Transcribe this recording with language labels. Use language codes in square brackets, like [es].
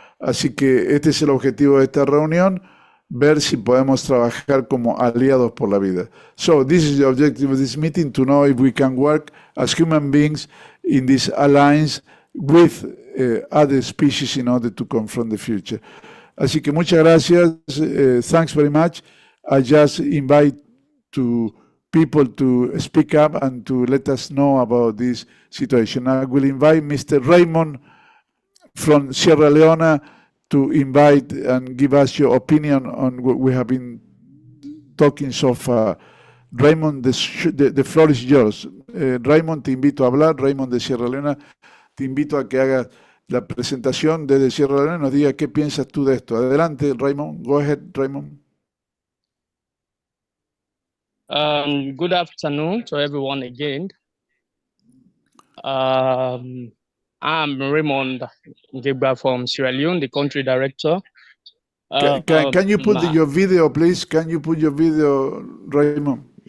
[es] Así que este es el objetivo de esta reunión, ver si podemos trabajar como aliados por la vida. [en] So this is the objective of this meeting, to know if we can work as human beings in this alliance with other species in order to confront the future. [es] Así que muchas gracias. [en] Thanks very much. I just invite people to speak up and to let us know about this situation. I will invite Mr. Raymond from Sierra Leone to invite and give us your opinion on what we have been talking so far. Raymond, the floor is yours. [es] Raymond, te invito a hablar. Raymond de Sierra Leone, te invito a que hagas la presentación desde Sierra Leone, nos diga qué piensas tú de esto. Adelante, [en] Raymond. Go ahead, Raymond. Good afternoon to everyone again. I'm Raymond Ngegba from Sierra Leone, the country director. Can you put your video, please? Can you put your video, Raymond?